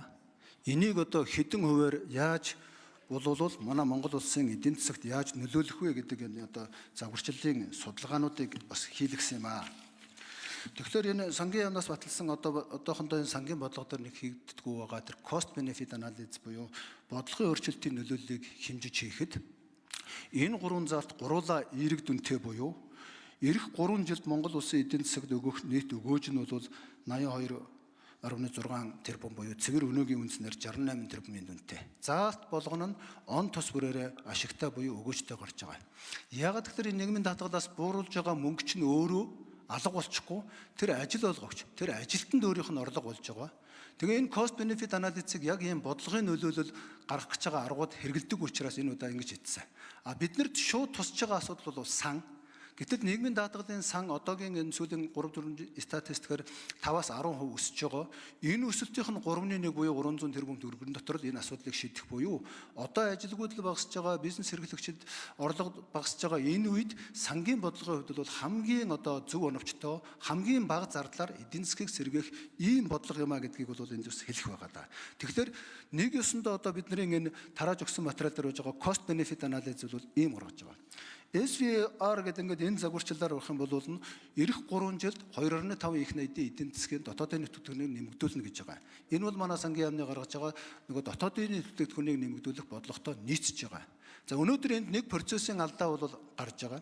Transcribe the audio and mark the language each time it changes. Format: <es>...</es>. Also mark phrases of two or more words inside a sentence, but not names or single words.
<mn>Энийг одоо хэдэн хувиар яаж болвол манай Монгол улсын эдийн засагт яаж нөлөөлөх вэ гэдэг энэ одоо загварчлалын судалгаануудыг бас хийлгсэн юм аа. Тэгэхээр энэ сангийн яамнаас баталсан одоохондоо энэ сангийн бодлого дээр нэг хийгддэггүй байгаа тэр</mn> <en>cost benefit analysis</en> <mn>буюу бодлогын өөрчлөлтийн нөлөөллийг хэмжиж хийхэд энэ гурван зарт гуруула эерэг дүнтэй буюу Ирэх 3 жилд Монгол улсын эдийн засагт өгөх нийт өгөөж нь бол 82.6 тэрбум буюу цэвэр өнөөгийн үнснээр 68 тэрбумын дүнтэй. Заалт болгоно нь он тус бүрээрээ ашигтай буюу өгөөжтэй гарч байгаа. Яагаад гэвэл энэ нийгмийн даатгалаас бууруулж байгаа мөнгө чинь өөрөө алга болчихгүй тэр ажил олгогч, тэр ажилтнанд өөрийнх нь орлого болж байгаа. Тэгээ энэ</mn> <en>cost benefit analysis-</en> <mn>ыг яг ийм бодлогын нөлөөлөл гаргах гэж байгаа аргууд хэрэгэлдэг учраас энэ удаа ингэж хэлсэн. Биднэрт шууд тусч байгаа асуудал бол сан. Гэтэл нийгмийн даатгалын сан одоогийн энэ сүүлийн 3-4 статистикээр 5-аас 10% өсөж байгаа. Энэ өсөлтийнх нь 3.1 буюу 300 тэрбум төгрөгийн дотор л энэ асуудлыг шийдэх буюу одоо ажилгүйдэл багасж байгаа, бизнес эрхлэгчид орлого багасж байгаа энэ үед сангийн бодлогын хувьд бол хамгийн одоо зөв оновчтой, хамгийн бага зардлаар эдийн засгийг сэргээх ийм бодлого юм а гэдгийг бол энэ зүс хэлэх байгаа да. Тэгэхээр нэг ёсондоо одоо бидний энэ тарааж өгсөн материал дээр байж байгаа</mn> <en>cost benefit analysis</en> <mn>бол ийм гаргаж байгаа. SVR гэдэг ингээд энэ загварчлалаар авах юм бол ирэх 3 жилд 2.5 их найдын эдийн засгийн дотоодын нэтгүүрийг нэмэгдүүлнэ гэж байгаа. Энэ бол манай сангийн яамны гаргаж байгаа нөгөө дотоодын нэтгүүрийг нэмэгдүүлэх бодлоготой нийцж байгаа. За өнөөдөр энд нэг процессын алдаа бол гарч байгаа.</mn>